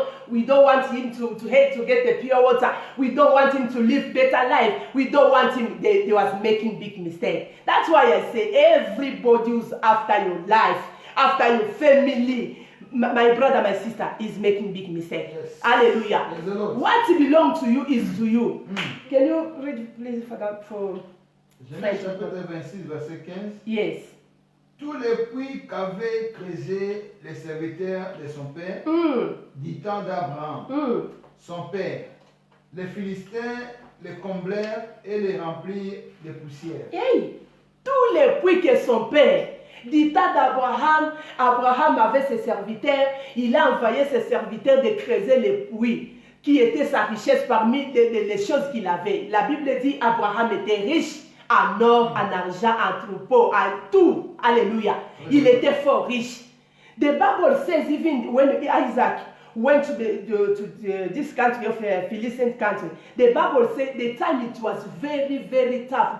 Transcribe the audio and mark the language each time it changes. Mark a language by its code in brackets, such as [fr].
[en] We don't want him to get the pure water. We don't want him to live better life. We don't want him. They was making big mistake. That's why I say everybody who's after your life, after your family. My brother, my sister is making big mistake. Yes. Hallelujah. Yes, what belongs to you is to you. Can you read please for [fr] Genèse chapitre 26, verset 15. [en] Yes. [fr] Tous les puits qu'avaient creusés les serviteurs de son père, du temps d'Abraham, son père, les Philistins les comblèrent et les remplirent de poussière. Hey, tous les puits que son père, du temps d'Abraham, Abraham avait ses serviteurs, il a envoyé ses serviteurs de creuser les puits qui étaient sa richesse parmi les choses qu'il avait. La Bible dit Abraham était riche en or, en argent, en troupeau, en tout. Alléluia. Il était fort riche. [en] The Bible says even when Isaac went to this country of Philistine country, the Bible says the time it was very, very tough.